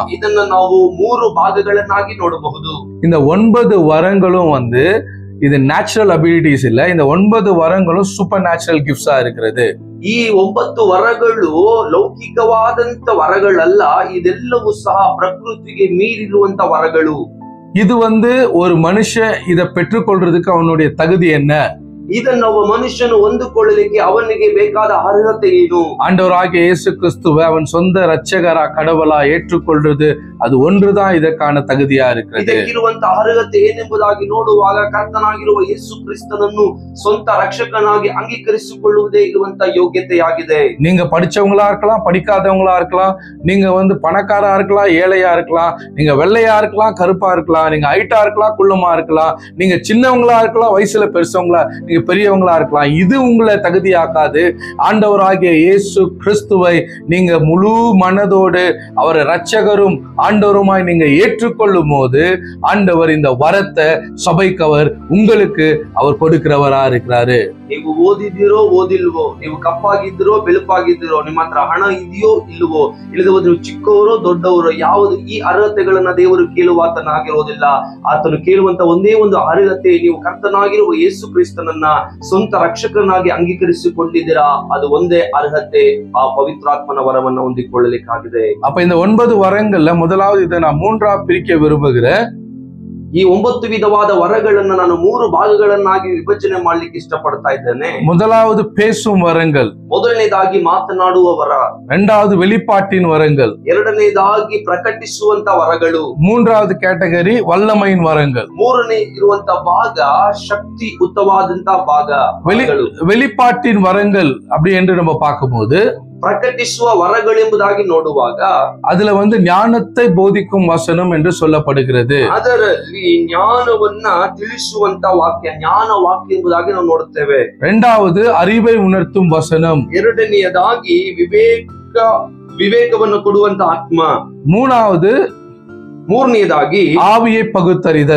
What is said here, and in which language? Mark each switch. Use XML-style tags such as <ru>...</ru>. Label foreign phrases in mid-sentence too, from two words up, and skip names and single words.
<kn>ಇದನ್ನ ನಾವು 3 ಭಾಗಗಳನ್ನಾಗಿ ನೋಡಬಹುದು.</kn> <ta>இந்த 9 வரங்களும் இது</ta> <en>natural abilities</en> <ta>இல்ல. இந்த 9 வரங்களும்</ta> <en>super natural gifts</en> <ta>இருக்கிறது.</ta> <kn>ಈ 9 ವರಗಳು ಲೌಕಿಕವಾದಂತ ವರಗಳಲ್ಲ, ಇದೆಲ್ಲವೂ ಸಹ ಪ್ರಕೃತಿಗೆ ಮೀರಿರುವಂತ ವರಗಳು.</kn> <ta>இது ஒரு மனுஷன் இத பெற்றுக்கொள்றதுக்கு அவனுடைய தகுதி என்ன?</ta> <kn>ಇದನ್ನು ಒಬ್ಬ ಮನುಷ್ಯನು ಹೊಂದಿಕೊಳ್ಳಲಿಕ್ಕೆ ಅವನಿಗೆ ಬೇಕಾದ ಅರ್ಹತೆ ಏನು?</kn> <ta>ஆண்டவராகிய இயேசு கிறிஸ்துவை அவன் சொந்த இரட்சகரா கடவுளா ஏற்றுக்கொள்றது அது ஒன்றுதான் இதற்கான தகுதியா இருக்கிறது.</ta> <kn>ಇದಕ್ಕಿರುವಂತ ಅರ್ಹತೆ ಏನೆಂಬುದಾಗಿ ನೋಡುವಾಗ ಕರ್ತನಾಗಿರುವ ಯೇಸು ಕ್ರಿಸ್ತನನ್ನು ಸ್ವಂತ ರಕ್ಷಕನಾಗಿ ಅಂಗೀಕರಿಸಿಕೊಳ್ಳುವುದೇ ಇರುವಂತ ಯೋಗ್ಯತೆಯಾಗಿದೆ.</kn> <ta>நீங்க படிச்சவங்களா இருக்கலாம், படிக்காதவங்களா இருக்கலாம், நீங்க பணக்காரா இருக்கலாம், ஏழையா இருக்கலாம், நீங்க வெள்ளையா இருக்கலாம், கருப்பா இருக்கலாம், நீங்க ஹைட்டா இருக்கலாம், குள்ளமா இருக்கலாம், நீங்க சின்னவங்களா இருக்கலாம், வயசுல பெருசவங்களா, நீங்க பெரியவங்களா இருக்கலாம். இது உங்களை தகுதியாக்காது. ஆண்டவராகிய இயேசு கிறிஸ்துவை நீங்க முழு மனதோடு அவரை இரட்சகரும் ஆண்டவருமாய் நீங்க ஏற்றுக்கொள்ளும் போது ஆண்டவர் இந்த வரத்தை சபைக்கு உங்களுக்கு அவர் கொடுக்கிறவரா இருக்கிறாரு.</ta> <kn>ನೀವು ಓದಿದಿರೋ ಓದಿಲ್ವೋ, ನೀವು ಕಪ್ಪಾಗಿದ್ದೀರೋ ಬೆಳುಪಾಗಿದ್ದೀರೋ, ನಿಮ್ಮ ಹತ್ರ ಹಣ ಇದೆಯೋ ಇಲ್ವೋ, ಇಲ್ಲದ ನೀವು ಚಿಕ್ಕವರೋ ದೊಡ್ಡವರೋ, ಯಾವುದು ಈ ಅರ್ಹತೆಗಳನ್ನ ದೇವರು ಕೇಳುವಾತನಾಗಿರೋದಿಲ್ಲ. ಆತನು ಕೇಳುವಂತ ಒಂದೇ ಒಂದು ಅರ್ಹತೆ, ನೀವು ಕರ್ತನಾಗಿರುವ ಯೇಸು ಕ್ರಿಸ್ತನನ್ನ ಸ್ವಂತ ರಕ್ಷಕನಾಗಿ ಅಂಗೀಕರಿಸಿಕೊಂಡಿದ್ದೀರಾ, ಅದು ಒಂದೇ ಅರ್ಹತೆ, ಆ ಪವಿತ್ರಾತ್ಮನ ವರವನ್ನು ಹೊಂದಿಕೊಳ್ಳಲಿಕ್ಕಾಗಿದೆ.</kn> <ta>அப்ப இந்த 9 வரங்கள்ல முதலாவது இதை நான் 3ஆ பிரிக்க விரும்புகிறேன்.</ta> <kn>ಈ 9 ವಿಧವಾದ ವರಗಳನ್ನ ನಾನು 3 ಭಾಗಗಳನ್ನಾಗಿ ವಿಭಜನೆ ಮಾಡ್ಲಿಕ್ಕೆ ಇಷ್ಟಪಡ್ತಾ ಇದ್ದೇನೆ.</kn> <ta>முதலாவது பேசும் வரங்கள்,</ta> <kn>ಮೊದಲನೇದಾಗಿ ಮಾತನಾಡುವ ವರ.</kn> <ta>இரண்டாவது வெளிப்பாட்டின் வரங்கள்,</ta> <kn>ಎರಡನೇದಾಗಿ ಪ್ರಕಟಿಸುವಂತ ವರಗಳು.</kn> <ta>மூன்றாவது கேட்டகரி வல்லமையின் வரங்கள்.</ta> <kn>ಮೂರನೇ ಇರುವಂತ ಭಾಗ ಶಕ್ತಿಯುತವಾದಂತ ಭಾಗ.</kn> <ta>வெளிப்பாட்டின் வரங்கள் அப்படி என்று நம்ம பார்க்கும்போது</ta> <kn>ಪ್ರಕಟಿಸುವ ವರಗಳೆಂಬುದಾಗಿ ನೋಡುವಾಗ</kn> <ta>அதுல ஞானத்தை போதிக்கும் வசனம் என்று சொல்லப்படுகிறது.</ta> <kn>ಅದರಲ್ಲಿ ಜ್ಞಾನವನ್ನ ತಿಳಿಸುವಂತ ವಾಕ್ಯ, ಜ್ಞಾನ ವಾಕ್ಯ ಎಂಬುದಾಗಿ ನಾವು ನೋಡುತ್ತೇವೆ.</kn> <ta>இரண்டாவது அறிவை உணர்த்தும் வசனம்.</ta> <kn>ಎರಡನೆಯದಾಗಿ ವಿವೇಕವನ್ನು ಕೊಡುವಂತ ಆತ್ಮ. ಮೂರನೆಯದಾಗಿ</kn> <ta>ஆவியை பகுத்தறிதல்.</ta>